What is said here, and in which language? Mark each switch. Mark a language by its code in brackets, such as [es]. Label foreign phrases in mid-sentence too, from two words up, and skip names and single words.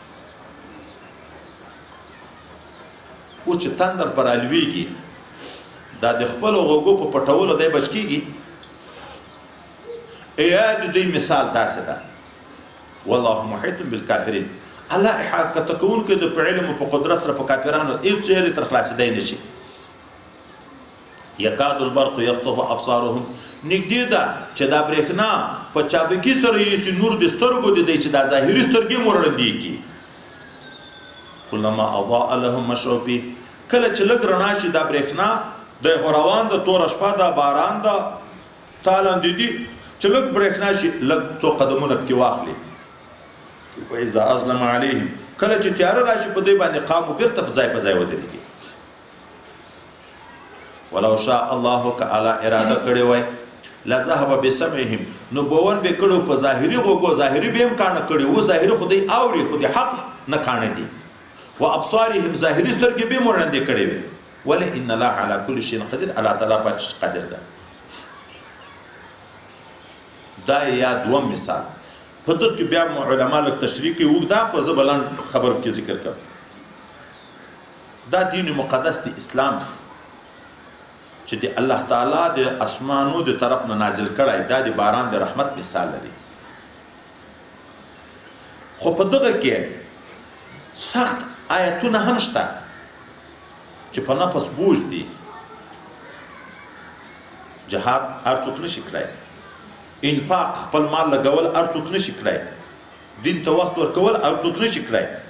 [ps] اوس چې تندر پر الویږي دا د خپلو غوږو په پټولو دی بچ کېږي یا د دوی مثال داسې ده [ar] والله محیط بالکافرین [ps] الله احاطه کوونکی د په علم او په قدرت سره په کافرانو هېڅ ځای تر خلاصېدی نه شي [ar] یکاد البرق یخطف ابصارهم [ps] نږدې ده چې دا برېښنا په چابکي سره یې نور د سترګو د دی چې دا ظاهري سترګې مو رڼدې کړي [ar] کلما اضاء لهم مشوا فيه [ps] کله چې لږ رڼا شي دا برېښنا د روان د توره شپه ده باران ده تالندې دي چې لږ برېښنا شي لږ څو قدمونه پکې واخلي [ar] واذا اظلم عليهم [ps] کله چې تیاره راشي په دوی باندې قامو بیرته په ځای ودرېږي [ar] ولو شاء الله [ps] که الله اراده کړې وای [ar] لذهب بسمعهم [ps] نو بون به کړو په ظاهري غوږو ظاهري به هم کاڼه کړي و ظاهري خو دی اوري خو دی حق نه کاڼه دي [ar] و ابصارهم [ps] ظاهري سترګې به مو ړندې کړې وي ولې [ar] ان الله على كل شيء قدير [ps] الله تعالی په هر شي قادر ده دا یا دوم مثال په دغه کې بیا علما لږ تشریح کوي وګدا خو زه بلان خبر کې ذکر کوم دا دین مقدس دی اسلام چې د الله تعالی د اسمانو د طرف نه نازل کړی دا د باران د رحمت مثال لري خو په دغه کې سخت آیتونه هم شته چې په نفس بوج دي جهاد هر څوک نشي کړی انفاق خپل مال لګول هر څوک نشي کړی دین ته وخت ورکول هر څوک نشي کړی